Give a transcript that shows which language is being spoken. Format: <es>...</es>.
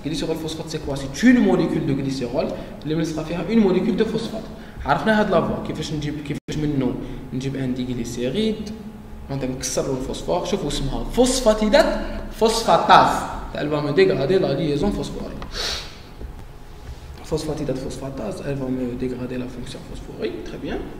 <fr>غليسيرول فوسفات سي كوا سي une molécule de glycérol</fr> <ar>اللي ملصقه فيها</ar> <fr>une molécule de phosphate.</fr> <ar>عرفنا هاد لافوا كيفاش منه نجيب ان دي غليسيريد معناتها نكسروا الفوسفور شوفوا اسمها فوسفاتيدات فوسفاتاز</ar> <fr>elle va me dégrader la liaison phosphorique. Phosphatidate phosphatase, elle va me dégrader la fonction phosphorique, très bien.</fr>